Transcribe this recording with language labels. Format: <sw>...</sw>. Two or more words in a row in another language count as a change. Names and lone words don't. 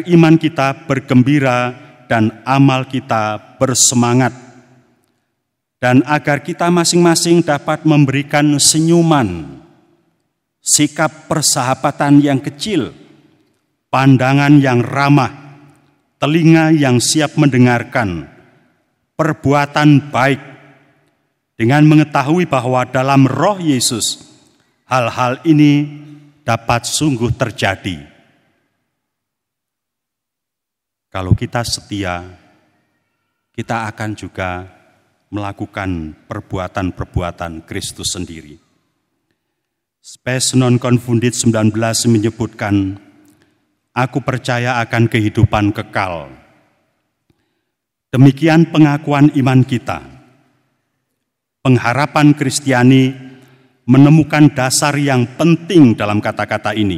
<id>iman kita bergembira dan amal kita bersemangat, dan agar kita masing-masing dapat memberikan senyuman, sikap persahabatan yang kecil, pandangan yang ramah, telinga yang siap mendengarkan, perbuatan baik, dengan mengetahui bahwa dalam Roh Yesus hal-hal ini dapat sungguh terjadi. Kalau kita setia, kita akan juga melakukan perbuatan-perbuatan Kristus sendiri. Spes non confundit 19 menyebutkan, aku percaya akan kehidupan kekal. Demikian pengakuan iman kita. Pengharapan Kristiani menemukan dasar yang penting dalam kata-kata ini.</id>